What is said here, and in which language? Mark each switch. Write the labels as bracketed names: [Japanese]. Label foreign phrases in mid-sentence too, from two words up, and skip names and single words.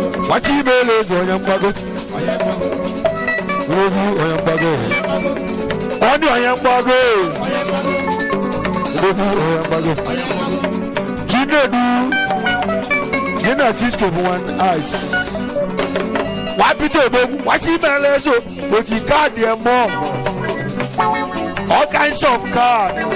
[Igbo] Wachi ibe ele eze onye mgbago. Egwu onye mgbago. Ọ dị onye mgbago. Egwu onye mgbago. Chinedu. Gị na Chisco bụ [English] one eyes. [Igbo] Wa Peter Odogwu, wachi ibe ele eze o. O ji kaadị eme ọgụ. [English] All kinds of card.